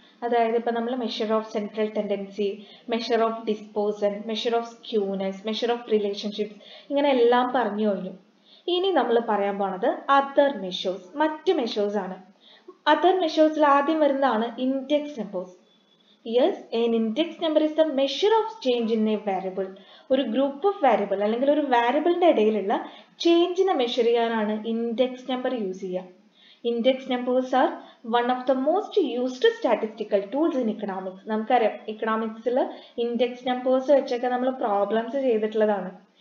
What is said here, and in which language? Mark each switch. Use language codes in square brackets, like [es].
[ml] അതായത് ഇപ്പം നമ്മൾ measure of central tendency, measure of ഡിസ്പോസൻ, measure of skewness, measure of relationships, ഇങ്ങനെ എല്ലാം പറഞ്ഞു കഴിഞ്ഞു. ഇനി നമ്മൾ പറയാൻ പോണത് അതർ മെഷേഴ്സ്, മറ്റ് മെഷേഴ്സ് ആണ്. അതർ മെഷേഴ്സിൽ ആദ്യം വരുന്നതാണ് index numbers. [en] Yes, an index number is the measure of change in a variable. [ml] ഒരു ഗ്രൂപ്പ് ഓഫ് വാരിയബിൾ അല്ലെങ്കിൽ ഒരു വാരിയബിളിന്റെ ഇടയിലുള്ള ചേഞ്ചിനെ മെഷർ ചെയ്യാനാണ് ഇൻഡെക്സ് നമ്പർ യൂസ് ചെയ്യുക. [en] Index numbers are one of the most used statistical tools in economics. [ml] നമുക്കറിയാം ഇക്കണോമിക്സിൽ index numbers വെച്ചൊക്കെ നമ്മൾ problems ചെയ്തിട്ടുള്ളതാണ്.